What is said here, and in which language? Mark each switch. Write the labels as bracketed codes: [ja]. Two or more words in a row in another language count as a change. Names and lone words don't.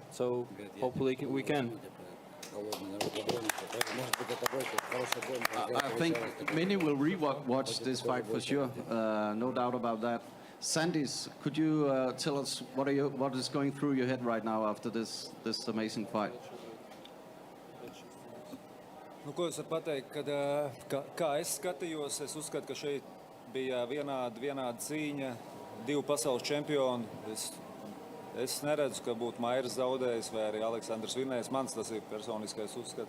[en] So hopefully we can. I think many will re-watch this fight for sure, no doubt about that. Sandis, could you tell us what is going through your head right now after this amazing fight? [lv] Nu, ko es varu pateikt, kad kā es skatījos, es uzskatu, ka šeit bija vienāda cīņa, divu pasaules čempioni. Es neredzu, ka būtu Mairis zaudējis vai arī Aleksandrs vinnējis. Mans tas ir personiskais uzskats.